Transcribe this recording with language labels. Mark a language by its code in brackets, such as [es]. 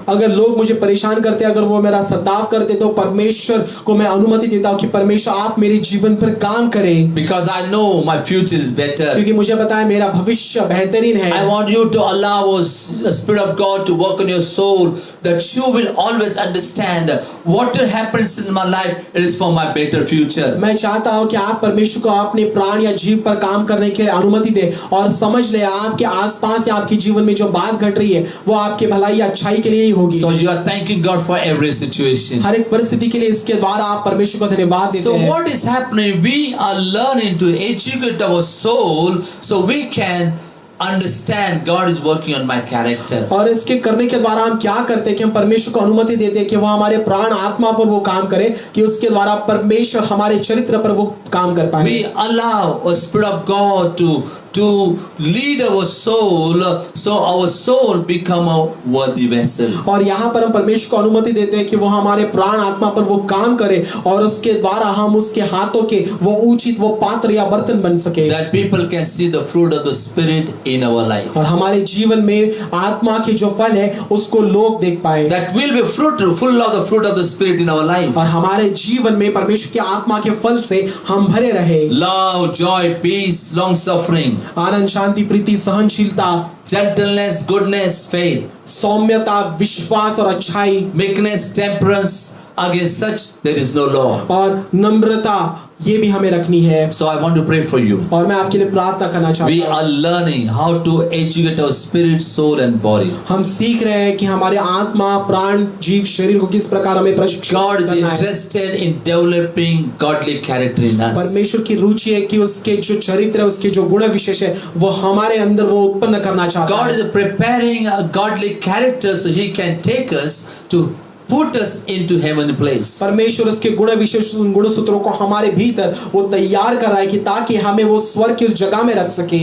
[hi] अगर लोग मुझे परेशान करते अगर वो मेरा सताव करते तो परमेश्वर को मैं अनुमति देता हूँ कि परमेश्वर आप मेरे जीवन पर काम करें। [en] Because I know my future is better. [hi] क्योंकि मुझे पता है मेरा भविष्य बेहतरीन है। [en] I want you to allow the Spirit of God to work on your soul, that you will always understand what happens in my life, it is for my better future. [hi] मैं चाहता हूँ कि आप परमेश्वर को अपने प्राण या जीव पर काम करने के लिए अनुमति दे और समझ ले आपके आसपास या आपके जीवन में जो बात घट रही है वो आपके भलाई या अच्छाई के लिए ही होगी। [en] So you are thanking God for every situation. [hi] हर एक परिस्थिति के लिए इसके द्वारा आप परमेश्वर को धन्यवाद देते [en] So [hi] हैं। [en] what is happening? We are learning to educate our soul so we can understand God is working on my character. [hi] और इसके करने के द्वारा हम क्या करते हैं कि हम परमेश्वर को अनुमति देते हैं कि वो हमारे प्राण आत्मा पर वो काम करे कि उसके द्वारा परमेश्वर हमारे चरित्र पर वो काम कर पाए। [en] We allow a Spirit of God to lead our soul so our soul become a worthy vessel. [hi] और यहाँ पर हम परमेश्वर को अनुमति देते हैं कि वो हमारे प्राण आत्मा पर वो काम करे और उसके द्वारा हम उसके हाथों के वो उचित वो पात्र या बर्तन बन सके। [en] That people can see the fruit of the Spirit in our life. [hi] और हमारे जीवन में आत्मा के जो फल है उसको लोग देख पाए। [en] That will be full of the fruit of the Spirit in our life. [hi] और हमारे जीवन में परमेश्वर की आत्मा के फल से हम भरे रहे। [en] Love, joy, peace, long suffering, [hi] आनंद, शांति, प्रीति, सहनशीलता, [en] gentleness, goodness, faith, [hi] सौम्यता, विश्वास और अच्छाई, [en] meekness, temperance. Against such there is no law. [hi] और नम्रता ये भी हमें रखनी है। [en] So I want to pray for you. [hi] और मैं आपके लिए प्रार्थना करना चाहता [en] We [hi] हूँ। [en] are learning how to educate our spirit, soul and body. [hi] हम सीख रहे हैं कि हमारे आत्मा, प्राण, जीव, शरीर को किस प्रकार हमें प्रशिक्षित [en] God is [hi] करना है। [en] interested in developing godly character in us. [hi] परमेश्वर की रुचि है कि उसके जो चरित्र है उसके जो गुण विशेष है वो हमारे अंदर वो उत्पन्न करना चाहता [en] God [hi] है। [en] is preparing a godly character so He can take us to put us into heavenly place. [hi] परमेश्वर उसके गुण विशेष गुण सूत्रों को हमारे भीतर वो तैयार कर रहा है कि ताकि हमें वो स्वर्ग की उस जगह में रख सके।